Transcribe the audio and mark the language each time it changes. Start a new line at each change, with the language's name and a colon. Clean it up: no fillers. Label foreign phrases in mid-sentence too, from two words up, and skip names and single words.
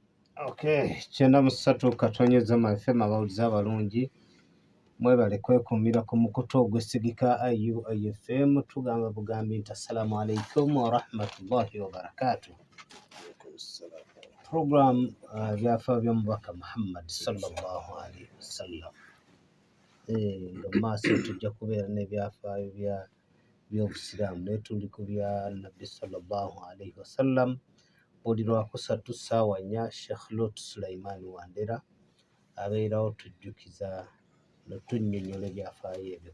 Ganda: Okay, kyenda musatu katonyeza FM abawuliza abalungi mwebale kwekumira ku mukutu ogwesigika IUFM tugamba bugambi nti
Arabic: السلام عليكم ورحمة الله وبركاته.
Ganda: Program byafa by'omubaka Muhammad
Arabic: صلى الله عليه وسلم.
Ganda: Maaso tujja kubeera n'ebyafaayo by'obusiraamu naye tuli ku bya nabbi
Arabic: صلى الله عليه وسلم.
Ganda: Buli lwakusatu ssaawa 4 Sheikh Lot Sulaiman Wandera abeerawo tujjukiza notunnyonnyola ebyafaayo ebyo.